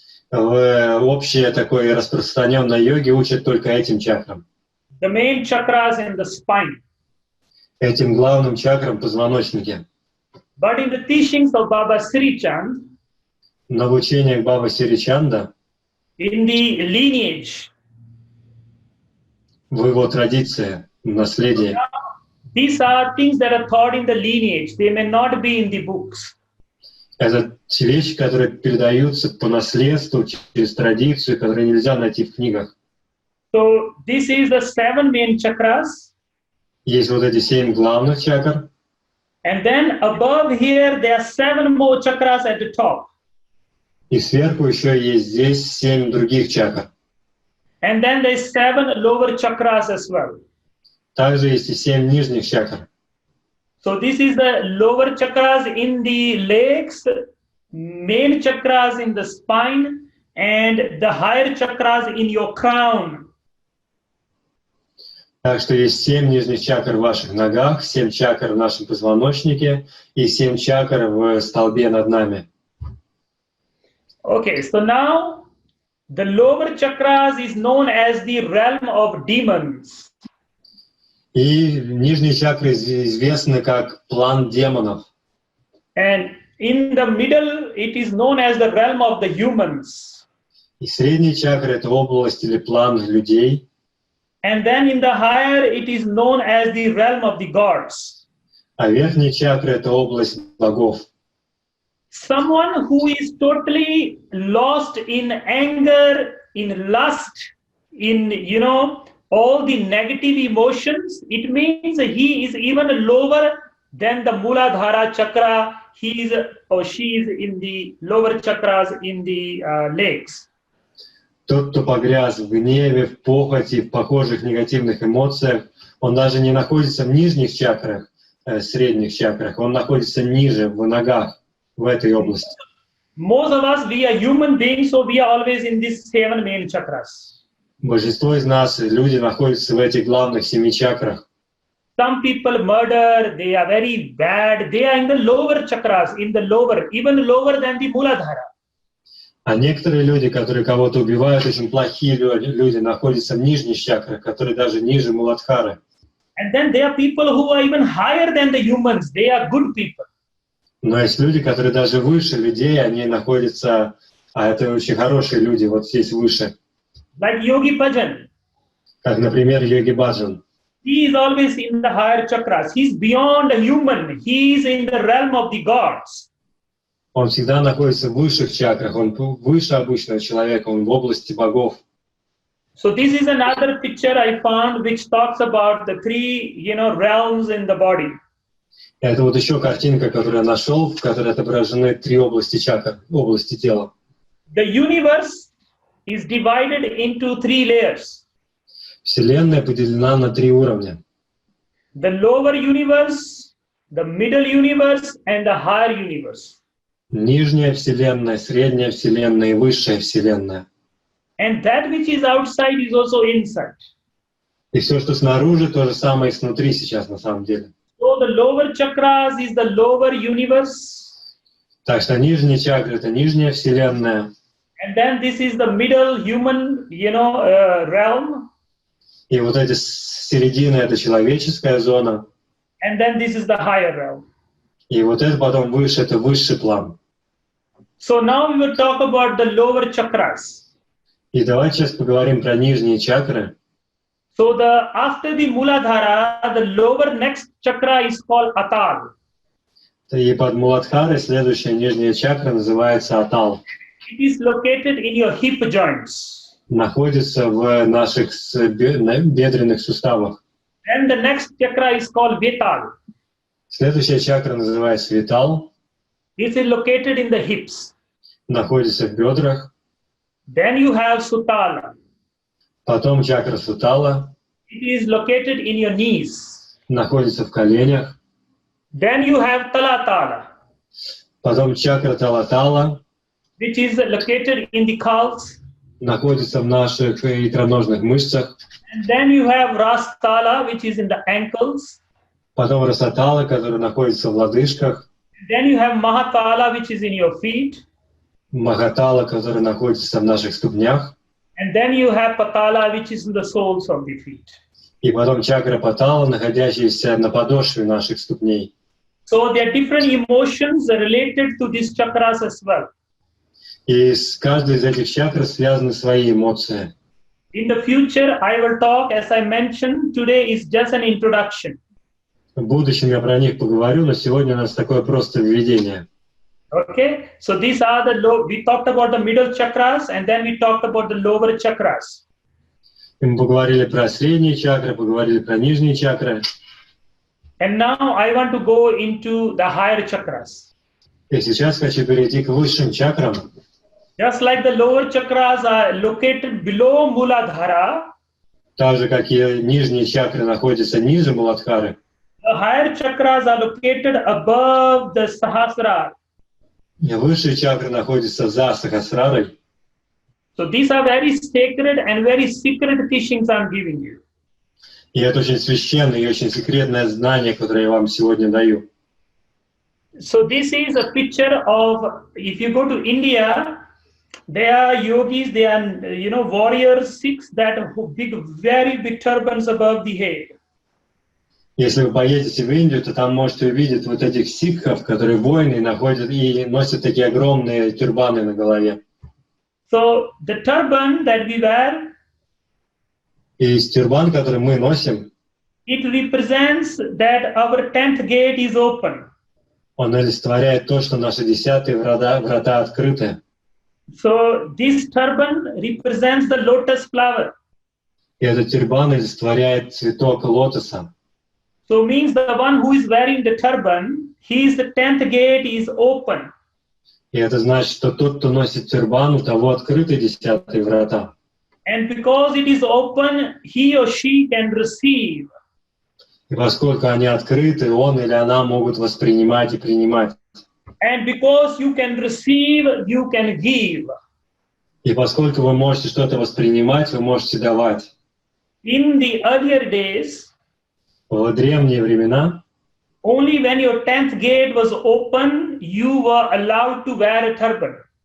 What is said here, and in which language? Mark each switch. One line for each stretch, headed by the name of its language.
Russian: В общей такой распространенной йоге учат только этим чакрам.
English: The main chakras in the spine.
Russian: Этим главным чакрам позвоночника.
English: But in the teachings of Baba Sri Chand,
Russian: Но в учениях Бабы Сиричанда,
English: in the lineage,
Russian: в его традиции, в наследии,
English: these are things that are taught in the lineage. They may not be in the books.
Russian: это те вещи, которые передаются по наследству, через традицию, которые нельзя найти в книгах.
English: So this is the 7 main chakras.
Russian: Есть вот эти 7 главных чакр,
English: And then above here, there are 7 more chakras at the top.
Russian: и сверху еще есть здесь 7 других чакр.
English: And then there's 7 lower chakras as well.
Russian: Также есть и 7 нижних чакр.
English: So this is the lower chakras in the legs, main chakras in the spine, and the higher chakras in your crown.
Russian: Так что есть 7 нижних чакр в ваших ногах, 7 чакр в нашем позвоночнике и 7 чакр в столбе над нами.
English: Okay, so now the lower chakras is known as the realm of demons.
Russian: И нижние чакры известны как план демонов.
English: And in the middle, it is known as the realm of the humans.
Russian: И средние чакры — это область или план людей.
English: And then in the higher, it is known as the realm of the gods.
Russian: А верхние чакры — это область богов.
English: Someone who is totally lost in anger, in lust, in, all the negative emotions, it means he is even lower than the Muladhara chakra. He is or she is in the lower chakras in the legs.
Russian: Тот, кто погряз в гневе, в похоти, в похожих негативных эмоциях, он даже не находится в нижних чакрах, средних чакрах, он находится ниже, в ногах, в этой области.
English: Most of us, we are human beings, so we are always in these 7 main chakras.
Russian: Большинство из нас, люди, находятся в этих главных 7 чакрах.
English: Some people murder, they are very bad, they are in the lower chakras, in the lower, even lower than the Muladhara.
Russian: А некоторые люди, которые кого-то убивают, очень плохие люди, находятся в нижних чакрах, которые даже ниже Муладхары.
English: And then there are people who are even higher than the humans, they are good people.
Russian: Но есть люди, которые даже выше людей, они находятся, а это очень хорошие люди, вот здесь выше.
English: Like Yogi Bhajan.
Russian: Как, например, Йоги Баджан.
English: He is always in the higher chakras. He's beyond the human. He is in the realm of the gods.
Russian: Он всегда находится в высших чакрах, он выше обычного человека, он в области богов.
English: So this is another picture I found which talks about the 3, realms in the body.
Russian: Это вот еще картинка, которую я нашел, в которой отображены 3 области чакр, области тела.
English: The universe is divided into 3 layers.
Russian: Вселенная поделена на 3 уровня.
English: The lower universe, the middle universe, and the higher universe.
Russian: Нижняя вселенная, средняя вселенная и высшая вселенная.
English: And that which is outside is also inside.
Russian: И все, что снаружи, то же самое и снутри сейчас на самом деле.
English: So the lower chakras is the lower universe.
Russian: Так что нижние чакры — это нижняя вселенная.
English: And then this is the middle human, realm.
Russian: И вот эти середины — это человеческая зона.
English: And then this is the higher realm.
Russian: И вот это потом выше — это высший план.
English: So now we will talk about the lower chakras.
Russian: И давайте сейчас поговорим про нижние чакры.
English: So after the Muladhara, the lower next chakra is called Atal.
Russian: И под Муладхарой следующая нижняя чакра называется Атал.
English: It is located in your hip joints.
Russian: Находится в наших бедренных суставах.
English: Then the next chakra is called Vetal.
Russian: Следующая чакра называется Витал.
English: This is located in the hips.
Russian: Находится в бедрах.
English: Then you have Sutala.
Russian: Потом чакра Сутала.
English: It is located in your knees.
Russian: Находится в коленях.
English: Then you have Talatala,
Russian: Потом чакра Талатала.
English: which is located in the calves.
Russian: Находится в наших икроножных мышцах.
English: And then you have Rastala, which is in the ankles.
Russian: Потом Расатала, который находится в лодыжках.
English: Then you have Mahatala, which is in your feet.
Russian: Магатала, который находится в наших ступнях.
English: And then you have Patala, which is in the soles of the feet.
Russian: И потом чакра Патала, находящаяся на подошве наших ступней.
English: So there are different emotions related to these chakras as well.
Russian: И с каждой из этих чакр связаны свои эмоции.
English: In the future, I will talk, as I mentioned, today is just an introduction.
Russian: В будущем я про них поговорю, но сегодня у нас такое просто введение.
English: Okay, so these are we talked about the middle chakras and then we talked about the lower chakras.
Russian: И мы поговорили про средние чакры, поговорили про нижние чакры.
English: And now I want to go into the higher chakras.
Russian: И сейчас хочу перейти к высшим чакрам.
English: Just like the lower chakras are located below Muladhara,
Russian: Так же, как и нижние чакры находятся ниже Муладхары,
English: the higher chakras are located above the Sahasrara.
Russian: высшие чакры находятся за Сахасрарой.
English: So these are very sacred and very secret teachings I'm giving you.
Russian: И это очень священное и очень секретное знание, которое я вам сегодня даю.
English: So this is a picture of, if you go to India, there are yogis, they are, warriors, Sikhs that have very big turbans above the head.
Russian: Если вы поедете в Индию, то там можете увидеть вот этих сикхов, которые воины находят и носят такие огромные тюрбаны на голове.
English: So the turban that we wear,
Russian: И тюрбан, который мы носим,
English: it represents that our 10th gate is open.
Russian: он олицетворяет то, что наши 10-е врата открыты.
English: So this turban represents the lotus flower.
Russian: И этот тюрбан олицетворяет цветок лотоса.
English: So means the one who is wearing the turban, the 10th gate is open.
Russian: И это значит, что тот, кто носит тюрбан, у того открыты 10-е врата.
English: And because it is open, he or she can receive.
Russian: И поскольку они открыты, он или она могут воспринимать и принимать.
English: And because you can receive, you can give.
Russian: И поскольку вы можете что-то воспринимать, вы можете давать.
English: In the earlier days,
Russian: В древние времена,
English: only when your 10th gate was open, you were allowed to wear a turban.